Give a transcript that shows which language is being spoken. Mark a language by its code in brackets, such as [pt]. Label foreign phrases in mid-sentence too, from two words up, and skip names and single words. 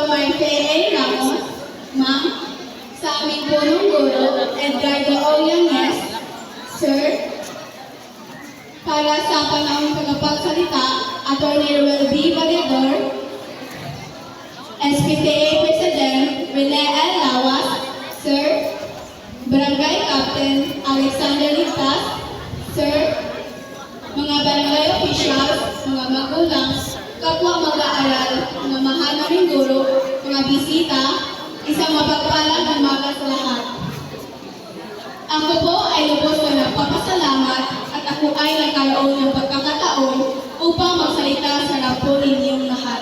[tl] Marfere Ramos, Ma'am, sa aming punong guro, Edgardo Ollanes, Sir, para sa panahon tagapagsalita, Atty. Ruel B. Vallador, SPTA President Rene L. Lawas, Sir, Barangay Captain Alexander Ligtas, Sir, mga barangay officials, mga magulang, kapwa mag-aaral, mga mahal naming guro, mga bisita, isang mapagpalang umaga sa lahat. Ako po ay lubos na nagpapasalamat at ako ay nagkaroon ng pagkakataon upang magsalita sa harap po ninyong lahat.